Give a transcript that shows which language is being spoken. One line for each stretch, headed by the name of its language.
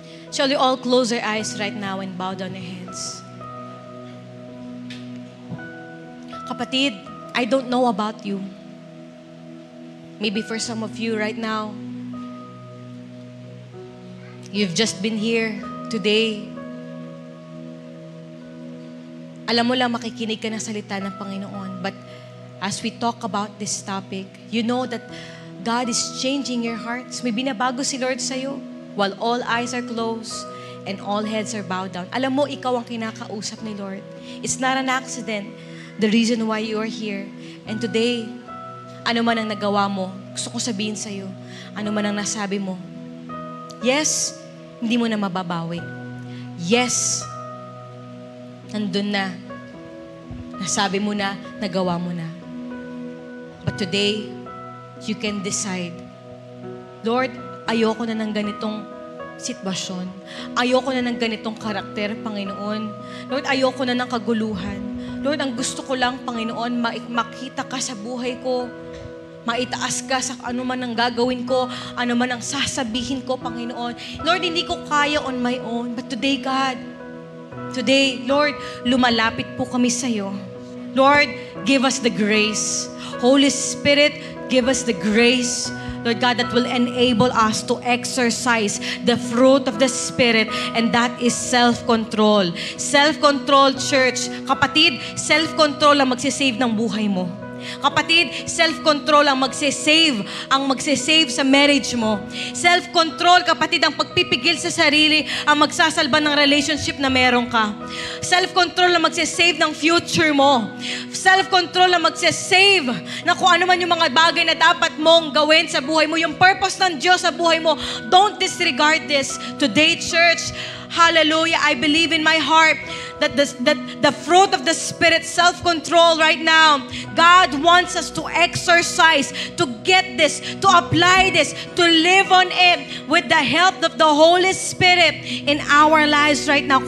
English: Shall we all close our eyes right now and bow down our heads? Kapatid, I don't know about you. Maybe for some of you right now, you've just been here today.
Filipino: Alam mo lang makikinig ka ng salita ng Panginoon.
English: But as we talk about this topic, you know that God is changing your hearts.
Filipino: May binabago si Lord sa'yo
English: while all eyes are closed and all heads are bowed down.
Filipino: Alam mo, ikaw ang kinakausap ni Lord.
English: It's not an accident. The reason why you are here. And today,
Filipino: ano man ang nagawa mo, gusto ko sabihin sa'yo, ano man ang nasabi mo, yes, hindi mo na mababawi. Yes, nandun na. Nasabi mo na, nagawa mo na.
English: But today, you can decide, Lord,
Filipino: ayoko na ng ganitong sitwasyon. Ayoko na ng ganitong karakter, Panginoon. Lord, ayoko na ng kaguluhan. Lord, ang gusto ko lang, Panginoon, makita ka sa buhay ko. Maitaas ka sa ano man ang gagawin ko, ano man ang sasabihin ko, Panginoon. Lord, hindi ko kaya
English: on my own. But today, God, today,
Filipino: Lord, lumalapit po kami sa iyo.
English: Lord, give us the grace. Holy Spirit, give us the grace, Lord God, that will enable us to exercise the fruit of the Spirit, and that is self-control. Self-control, church.
Filipino: Kapatid, self-control ang magsisave ng buhay mo. Kapatid, self-control ang magsisave sa marriage mo. Self-control, kapatid, ang pagpipigil sa sarili ang magsasalba ng relationship na meron ka. Self-control ang magsisave ng future mo. Self-control ang magsisave na kung ano man yung mga bagay na dapat mong gawin sa buhay mo, yung purpose ng Diyos sa buhay mo.
English: Don't disregard this. Today, church, hallelujah, I believe in my heart that the fruit of the Spirit, self-control right now, God wants us to exercise, to get this, to apply this, to live on it with the help of the Holy Spirit in our lives right now.